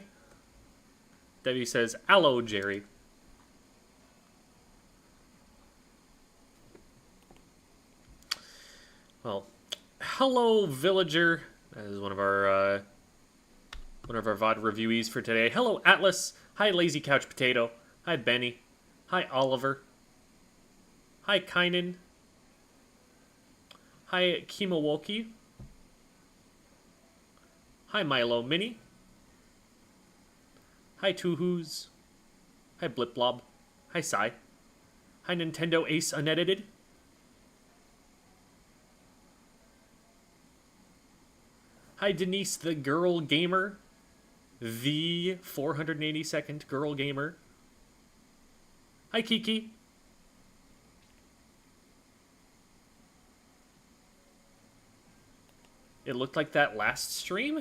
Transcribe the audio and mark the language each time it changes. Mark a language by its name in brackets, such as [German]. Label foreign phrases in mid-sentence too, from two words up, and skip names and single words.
[English] Devi says, "Allo, Jerry." Well, hello, Villager. That is one of our VOD reviewees for today. Hello, Atlas. Hi, Lazy Couch Potato. Hi, Benny. Hi, Oliver. Hi, Kynan. Hi, Kimawoki. Hi, Milo Mini. Hi, Two-Who's. Hi, Blipblob. Hi, Sai. Hi, Nintendo Ace Unedited. Hi, Denise the Girl Gamer. The 482nd Girl Gamer. Hi, Kiki. It looked like that last stream?